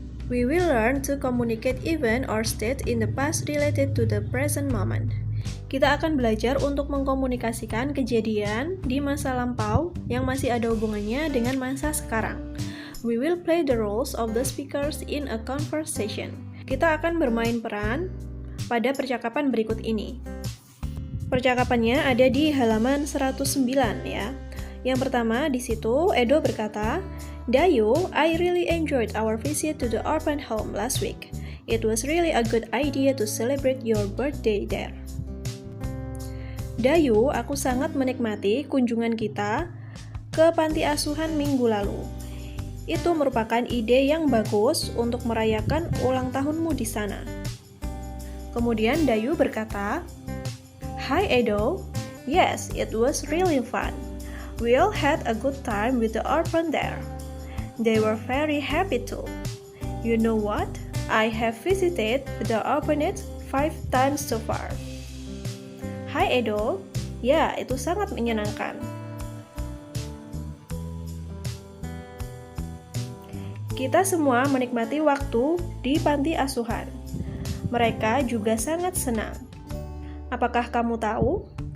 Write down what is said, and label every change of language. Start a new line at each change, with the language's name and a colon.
English: We will learn to communicate event or state in the past related to the present moment.
Indonesian: Kita akan belajar untuk mengkomunikasikan kejadian di masa lampau yang masih ada hubungannya dengan masa sekarang.
English: We will play the roles of the speakers in a conversation.
Indonesian: Kita akan bermain peran pada percakapan berikut ini. Percakapannya ada di halaman 109 ya. Yang pertama di situ Edo berkata,
English: "Dayu, I really enjoyed our visit to the orphan home last week. It was really a good idea to celebrate your birthday there."
Indonesian: Dayu, aku sangat menikmati kunjungan kita ke panti asuhan minggu lalu. Itu merupakan ide yang bagus untuk merayakan ulang tahunmu di sana. Kemudian Dayu berkata,
English: "Hi Edo, yes, it was really fun. We all had a good time with the orphan there. They were very happy too. You know what? I have visited the orphanage 5 times so far."
Indonesian: Hai Edo, ya itu sangat menyenangkan. Kita semua menikmati waktu di panti asuhan. Mereka juga sangat senang. Apakah kamu tahu?